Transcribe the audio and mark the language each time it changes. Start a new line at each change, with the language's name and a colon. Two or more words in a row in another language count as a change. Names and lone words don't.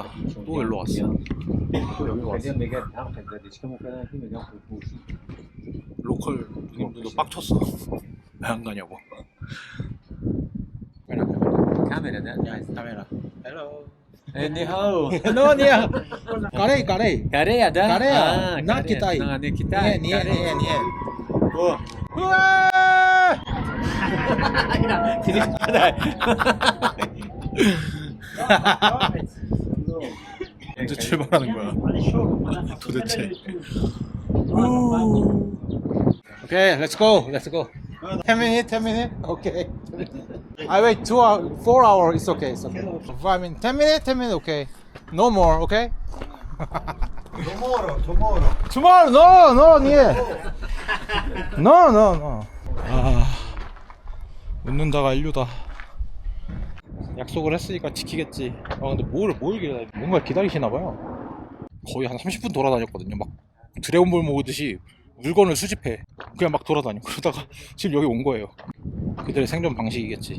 Korean: 또 일로 왔어. 여기 왔어. 로컬 분들도 빡쳤어. 왜 안 가냐고. 카메라. 헬로. 니하오. No, 니하. Karey. Karey ada? Karey. Ah, Not Karey. Kitai. Nah, ini Kitai. Nie. Oh. 언제 출발하는 거야? 도대체.
English: Okay, let's go. 10 minutes. Okay. I wait 2 hours, 4 hours. It's okay. 5 minutes. 10 minutes. Okay. No more. Okay. Tomorrow. No. No.
Korean: 아, 웃는다가 인류다. 약속을 했으니까 지키겠지. 근데 뭘 기다려? 뭔가 기다리시나봐요. 거의 한 30분 돌아다녔거든요. 막 드래곤볼 모으듯이 물건을 수집해. 그냥 막 돌아다녀. 그러다가 지금 여기 온 거예요. 그들의 생존 방식이겠지.